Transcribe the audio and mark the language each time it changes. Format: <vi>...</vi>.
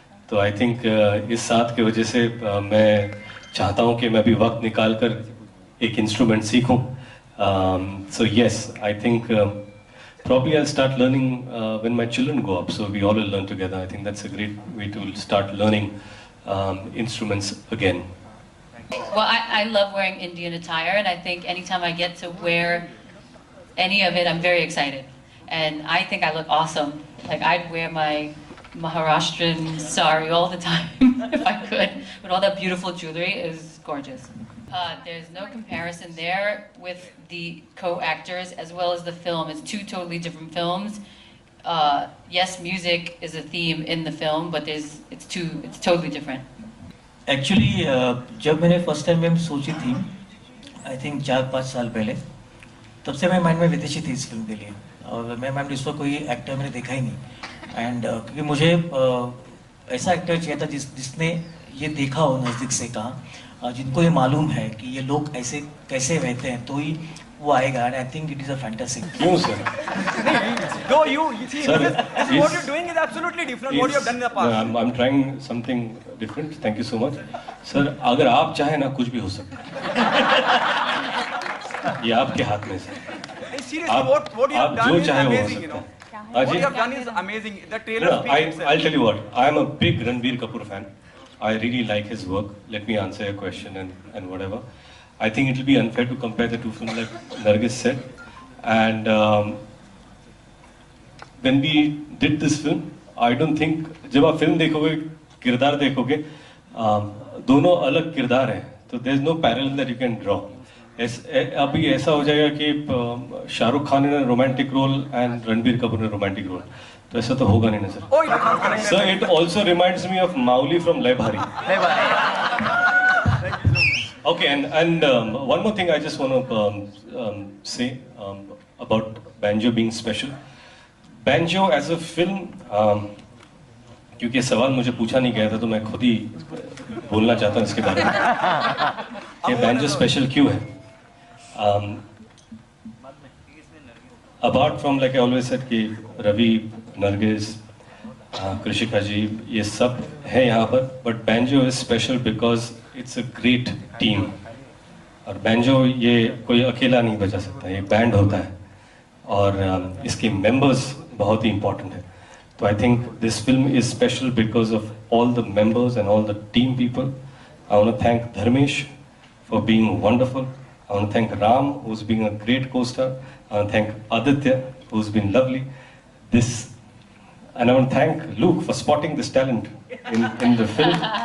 <hi>तो</hi> <en>I think</en> <hi>इस साथ की वजह से मैं चाहता हूँ कि मैं भी वक्त निकाल कर एक इंस्ट्रूमेंट सीखूँ.</hi> <en>So yes, I think probably I'll start learning when my children grow up. So we all will learn together. I think that's a great way to start learning instruments again. Well, I love wearing Indian attire, and I think anytime I get to wear any of it, I'm very excited. And I think I look awesome. Like, I'd wear my Maharashtrian sari all the time if I could, with all that beautiful jewelry. It was gorgeous. There's no comparison there with the co-actors as well as the film. It's 2 totally different films. Yes, music is a theme in the film, but it's totally different.</en> <hi>Actually जब मैंने first time में सोची थी,</hi> <en>I think</en> <hi>4-5 साल पहले, तब से मैं mind में विदेशी थी इस फिल्म के लिए. और मैं मैम इस पर कोई एक्टर मैंने देखा ही नहीं. एंड क्योंकि मुझे ऐसा एक्टर चाहिए था जिसने ये देखा हो नज़दीक से, कहा जिनको ये मालूम है कि ये लोग ऐसे कैसे रहते हैं, तो ही वो आएगा.</hi> <en>And I think it is a fantastic.</en> <hi>क्यों sir?</hi> <en>No, you see, Sir, this is what you're doing is absolutely different what you have done in the past. I'm trying something different. Thank you so much.</en> <hi>Sir, अगर आप चाहें ना, कुछ भी हो सकता है. ये आपके हाथ में sir.</hi> <en>Seriously, what you have done is amazing, you know. What you have done is amazing. The trailer speaks itself. I'll tell you what. I am a big Ranbir Kapoor fan. I really like his work. Let me answer your question and whatever. I think it will be unfair to compare the 2 films, like Nargish said. And when we did this film, I don't think,</en> <hi>जब आप film देखोगे, किरदार देखोगे, दोनों अलग किरदार हैं.</hi> <en>तो there's no parallel that you can draw.</en> <hi>अभी ऐसा हो जाएगा कि शाहरुख खान ने romantic role and Ranbir Kapoor ने रोमांटिक रोल, तो ऐसा तो होगा नहीं ना sir.</hi> <en>Oh, you can't correct Sir, it also reminds me of Mauli from Lebhari. Okay, and one more thing I just want to say about Banjo being special. Banjo as a film,</en> <hi>क्योंकि सवाल मुझे पूछा नहीं गया था, तो मैं खुद ही बोलना चाहता हूँ इसके बारे में कि Banjo स्पेशल क्यों है.</hi> <en>Apart from, like I always said,</en> <hi>कि रवि, नरगिस, कृषिका जी, ये सब है यहाँ पर,</hi> <en>but Banjo is special because it's a great team.</en> <hi>और Banjo ये कोई अकेला नहीं बजा सकता, ये बैंड होता है और इसके members बहुत ही important है.</hi> <en>So I think this film is special because of all the members and all the team people. I want to thank Dharmesh for being wonderful. I want to thank Ram, who's been a great co-star. I want to thank Aditya, who's been lovely. And I want to thank Luke for spotting this talent in the film.</en>